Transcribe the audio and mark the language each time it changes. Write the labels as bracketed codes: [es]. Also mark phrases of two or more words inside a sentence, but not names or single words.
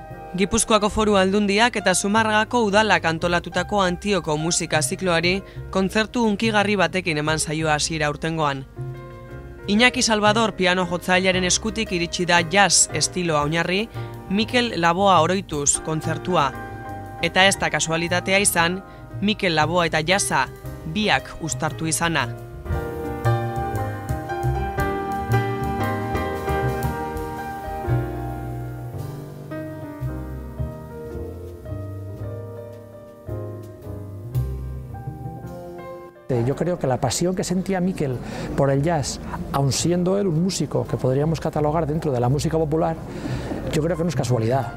[eu] Gipuzkoako Foru Aldundiak eta Zumarragako udalak antolatutako Antioko musika zikloari kontzertu hunkigarri batekin eman saioa hasiera aurtengoan. Iñaki Salvador piano jotzailearen eskutik iritsi da jazz estiloa oinarri Mikel Laboa oroituz kontzertua. Eta ez da kasualitatea izan, Mikel Laboa eta jazza biak uztartu izana. [es] Yo creo que la pasión que sentía Mikel por el jazz, aun siendo él un músico que podríamos catalogar dentro de la música popular, yo creo que no es casualidad.